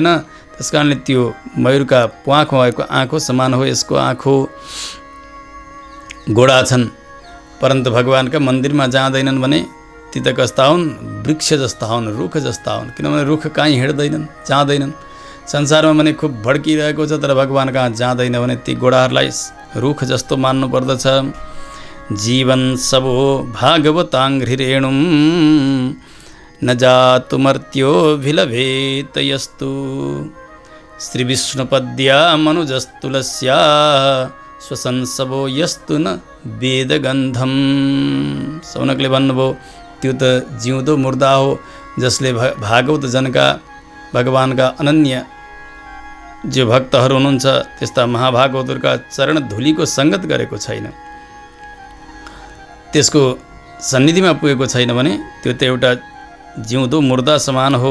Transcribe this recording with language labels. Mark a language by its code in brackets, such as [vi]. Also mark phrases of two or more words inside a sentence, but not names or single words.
[ne] त्यस कारणले त्यो मयूरका प्वाखमा भएको आँखो समान हो यसको आँखो, गोडा छन् परन्तु भगवानका मन्दिरमा जाँदैनन् भने ती त कस्ता हुन्, वृक्ष जस्ता हुन्, रुख जस्ता हुन्। किनभने रुख कहीँ हिँड्दैनन्, जाँदैनन्। संसारमा भने खुब भड्किरहेको छ तर भगवान कहाँ जाँदैन भने ती गोडाहरूलाई रुख जस्तो मान्नु पर्दछ। [sa] जीवन सबो भागवताङ्घ्रिरेणुं न जातु मर्त्यो भिलभेत यस्तु श्री विष्णुपद्या मनुजस्तुलस्या स्वसंसवो यस्तु न वेदगन्धम। [ne] सौनकले भन्नुभयो त्यो त जिउँदो मुर्दा हो जसले भागवत जनका भगवानका अनन्य जो भक्तहरू हुनुहुन्छ त्यस्ता महाभागवतहरूका चरण धुलीको सङ्गत गरेको छैन, त्यसको सन्निधिमा पुगेको छैन भने त्यो त एउटा जिउँदो मुर्दा समान हो।